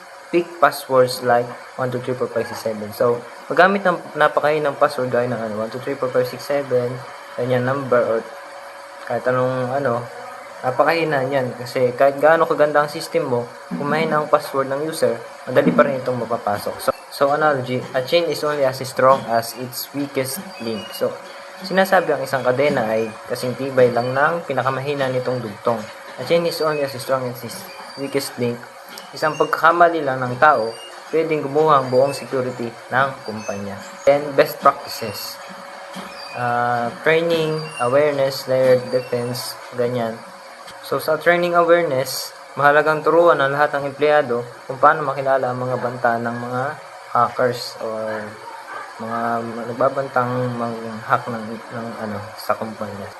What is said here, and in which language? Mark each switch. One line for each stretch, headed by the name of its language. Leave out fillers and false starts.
English: pick passwords like 1, 2, 3, 4, 5, 6, 7.
Filipino: So, magamit ng napakahinang password gaya ng 1, 2, 3, 4, 5, 6, 7, ganyan number or kahit anong napakahina niyan. Kasi kahit gaano kaganda ang system mo, kung mahina ang password ng user, madali pa rin itong mapapasok.
English: So analogy, a chain is only as strong as its weakest link.
Filipino: So, sinasabi ang isang kadena ay kasing tibay lang ng pinakamahina nitong dugtong.
English: A chain is only as strong as its weakest link.
Filipino: Isang pagkakamali lang ng tao, pwedeng gumuha ang buong security ng kumpanya.
English: Then, best practices. Training, awareness, layered defense, ganyan.
Filipino: So, sa training awareness, mahalagang turuan ang lahat ng empleyado kung paano makilala ang mga banta ng mga hackers or mga nagbabantang mag-hack sa kumpanya.